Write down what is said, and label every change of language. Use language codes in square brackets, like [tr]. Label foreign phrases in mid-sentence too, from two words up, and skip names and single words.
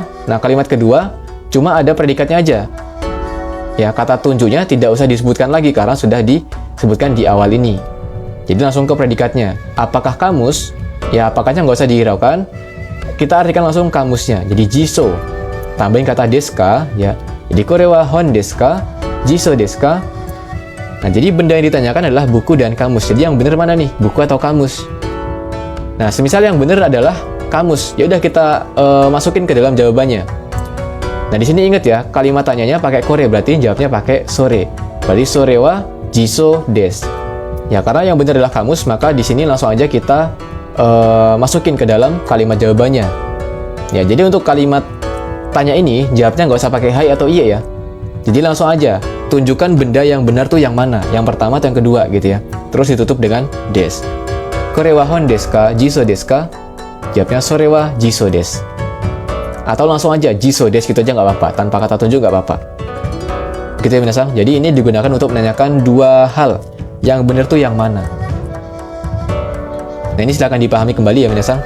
[id] Nah, kalimat kedua, cuma ada predikatnya aja. Ya, kata tunjuknya tidak usah disebutkan lagi, karena sudah disebutkan di awal ini. Jadi, langsung ke predikatnya. Apakah kamus? Ya, apakahnya nggak usah dihiraukan. Kita artikan langsung kamusnya. Jadi, jiso. Tambahin kata [ja] desu ka, [id] ya. Jadi, [ja] kore wa hon desu ka? Jiso desu ka? [id] Nah, jadi benda yang ditanyakan adalah buku dan kamus. Jadi yang benar mana nih? Buku atau kamus? Nah, semisal yang benar adalah kamus, ya udah kita masukin ke dalam jawabannya. Nah, di sini ingat ya, kalimat tanyanya pakai kore, berarti jawabnya pakai sore. Berarti [ja] sore wa jiso des. [id] Ya, karena yang benar adalah kamus, maka di sini langsung aja kita masukin ke dalam kalimat jawabannya. Ya, jadi untuk kalimat tanya ini, jawabnya nggak usah pakai hai atau iya ya. Jadi langsung aja tunjukkan benda yang benar tuh yang mana, yang pertama atau yang kedua gitu ya. Terus ditutup dengan des. [ja] Kore wa hon desu ka, jiso desu ka? [id] Jawabnya [ja] sore wa jiso des. [id] Atau langsung aja [ja] jiso des [id] gitu aja nggak apa-apa, tanpa kata tunjuk nggak apa-apa. Gitu ya minasan. Jadi ini digunakan untuk menanyakan dua hal, yang benar tuh yang mana. Nah, ini silakan dipahami kembali ya minasan.